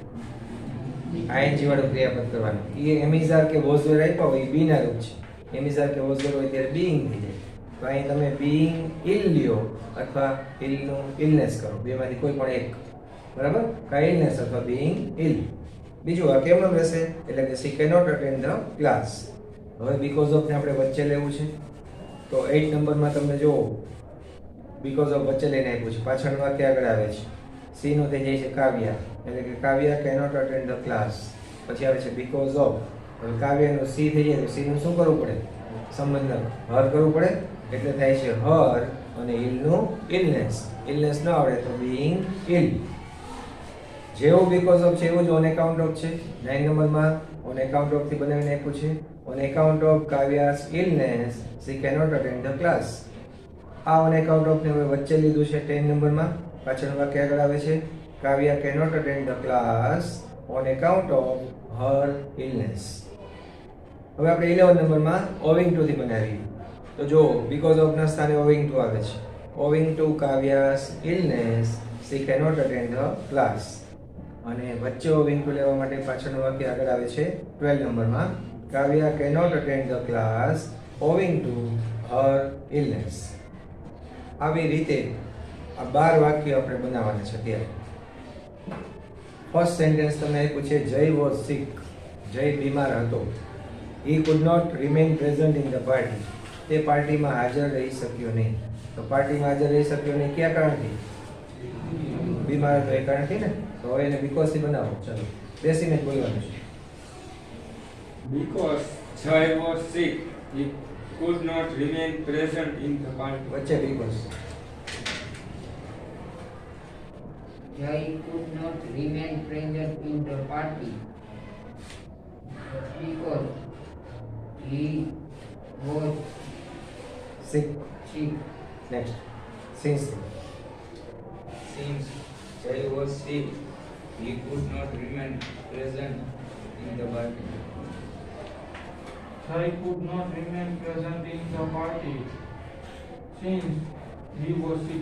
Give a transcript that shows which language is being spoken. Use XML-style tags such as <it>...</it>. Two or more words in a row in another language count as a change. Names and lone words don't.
<gu>આઈએનજી વાળું ક્રિયાપદ કરવાનું. એ એમિઝાર કે વોઝર આપ્યા હોય એ બી ના રૂપ છે. એમિઝાર કે વોઝર હોય ત્યારે બીઈંગ થઈ જાય. તો અહીં તમે</gu> <en>being ill</en> <gu>લ્યો અથવા ઇલ નું ઇલનેસ કરો, બેમાંથી કોઈ પણ એક. બરાબર? કા ઇલનેસ અથવા</gu> <en>being ill.</en> <gu>બીજું આ કેમનું રહેશે? એટલે કે</gu> <en>she cannot attend the class.</en> <gu>હવે</gu> <en>because of</en> <gu>ને આપણે વચ્ચે લેવું છે, તો 8 નંબરમાં તમને જો</gu> <en>because of</en> <gu>વચ્ચે લઈને આપ્યું છે, પાછળનું વાક્ય આગળ આવે છે. સી નું થઈ જાય છે કાવ્યા, એટલે કે કાવ્યા</gu> <en>cannot attend the class.</en> <gu>પછી આવે છે</gu> <en>because of.</en> <gu>હવે કાવ્યાનું સી થઈ જાય તો સી નું શું કરવું પડે? સંબંધક હર કરવું પડે, એટલે થાય છે હર અને ઇલ નું ઇલનેસ. ઇલનેસ ન આવડે તો</gu> <en>being ill.</en> <gu>જેવું</gu> <en>because of</en> <gu>છે એવું જ</gu> <en>on account of</en> <gu>છે. 9 નંબરમાં</gu> <en>on account of</en> <gu>થી બનાવીને આપ્યું છે.</gu> <en>on account of Kavya's illness she cannot attend the class.</en> <gu>આ</gu> <en>on account of</en> <gu>ને હવે વચ્ચે લીધું છે 10 નંબરમાં. પાછળનું વાક્ય આગળ આવે છે</gu> <en>કાવ્યા cannot attend the class on account of her illness.</en> <gu>હવે આપણે 11 નંબરમાં</gu> <en>owing to</en> <gu>થી બનાવીએ. તો જો</gu> <en>because of</en> <gu>ના સ્થાને</gu> <en>owing to</en> <gu>આવે છે.</gu> <en>owing to Kavya's illness she cannot attend the class.</en> <gu>અને વચ્ચે</gu> <en>owing to</en> <gu>લેવા માટે પાછળનું વાક્ય આગળ આવે છે 12 નંબરમાં કાવ્યા</gu> <en>cannot attend the class owing to her illness.</en> <gu>આવી રીતે આ 12 વાક્ય આપણે બનાવવાના છે. ત્યારે</gu> <en>first sentence</en> <gu>તમને આપ્યું છે</gu> <en>Jay was sick.</en> <gu>જય બીમાર હતો.</gu> <en>he could not remain present in the party.</en> <gu>તે પાર્ટીમાં હાજર રહી શક્યો નહીં. તો પાર્ટીમાં હાજર રહી શક્યો નહીં કયા કારણથી? બીમાર હતો એ કારણથી ને. તો હવે એને બીકોઝ થી બનાવો. ચલો બેસીને જ બોલવાનું છે.</gu> <en>Because Jay was sick, he could not remain present in the party.</en> <gu>વચ્ચે બીકોઝ.</gu> <en>Jay could not remain present in the party because he was સિક. sick. next since. Since Jay was sick, he could not remain present in the party. Jay could not remain present in the party since he was sick.</en>